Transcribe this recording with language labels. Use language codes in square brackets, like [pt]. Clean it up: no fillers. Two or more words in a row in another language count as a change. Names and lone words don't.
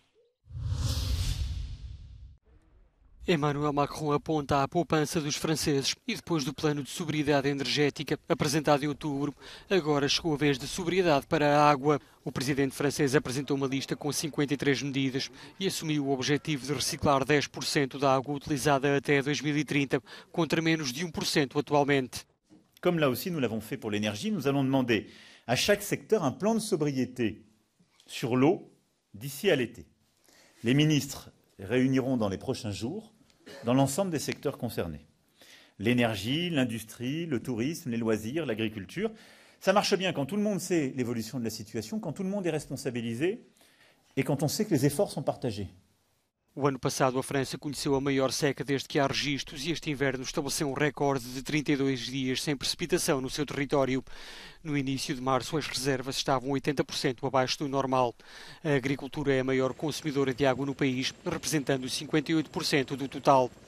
[pt] Emmanuel Macron aponta à poupança dos franceses e depois do plano de sobriedade energética apresentado em outubro, agora chegou a vez de sobriedade para a água. O presidente francês apresentou uma lista com 53 medidas e assumiu o objetivo de reciclar 10% da água utilizada até 2030, contra menos de 1% atualmente. [fr] Comme là aussi nous l'avons fait pour l'énergie, nous allons demander à chaque secteur un plan de sobriété sur l'eau d'ici à l'été. Les ministres réuniront dans les prochains jours dans l'ensemble des secteurs concernés. L'énergie, l'industrie, le tourisme, les loisirs, l'agriculture. Ça marche bien quand tout le monde sait l'évolution de la situation, quand tout le monde est responsabilisé et quand on sait que les efforts sont partagés. [pt] O ano passado, a França conheceu a maior seca desde que há registros e este inverno estabeleceu um recorde de 32 dias sem precipitação no seu território. No início de março, as reservas estavam 80% abaixo do normal. A agricultura é a maior consumidora de água no país, representando 58% do total.